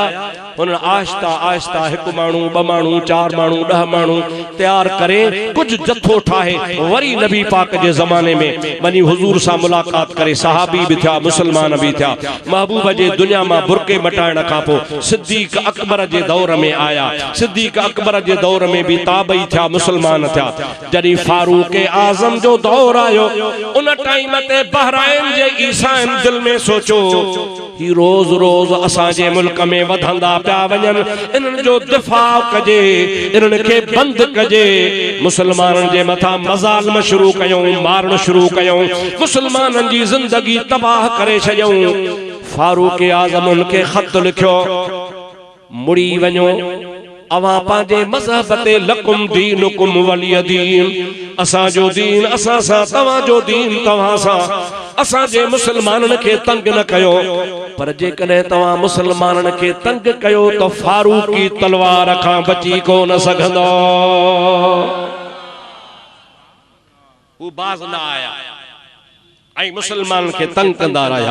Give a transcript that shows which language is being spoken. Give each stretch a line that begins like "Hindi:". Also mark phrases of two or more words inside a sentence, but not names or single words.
Sindhi: उन आहिस्ता आहिस्ता हिकु माण्हू, ॿ माण्हू, 4 माण्हू, 10 माण्हू तैयार करे कुछ जथो ठाहे वरी नबी पाक जे ज़माने में वञी हुजूर सां मुलाक़ात करे सहाबी भी थिया, मुसलमान भी थिया। महबूब जे दुनिया मां बुरके मटाइण खां पोइ सिद्दीक़ अकबर जे दौर में आया। सिद्दीक़ अकबर जे दौर में भी ताबई थिया, मुसलमान थिया। जॾहिं फारूक आज़म जो दौर आयो, उन टाइम ते बहरैन जे ईसाइनि दिल में सोचो ही रोज रोज असांजे मुल्क में वधंदा पिया वञनि, इन्हनि जो दिफ़ा कजे, इन्हनि खे बंदि कजे। मुसलमाननि जे मथां मज़ालिम शुरू कयूं, मारण शुरू कयूं, मुसलमाननि जी ज़िंदगी तबाह करे छॾियूं। फारूक आज़म उनखे ख़त लिखियो, मुड़ी वञो, अवां पंहिंजे मज़हब ते
Arabic: لكم دينكم ولي دين.
Sindhi: असांजो दीन असां सां, तव्हांजो दीन तव्हां सां। असांजे मुसलमाननि खे तंग न कयो, पर जेकॾहिं तव्हां मुसलमाननि खे तंग कयो त फारूकी तलवार खां बची कोन सघंदो। हू बाज़ न आया ऐं मुसलमाननि खे तंग कंदा रहिया।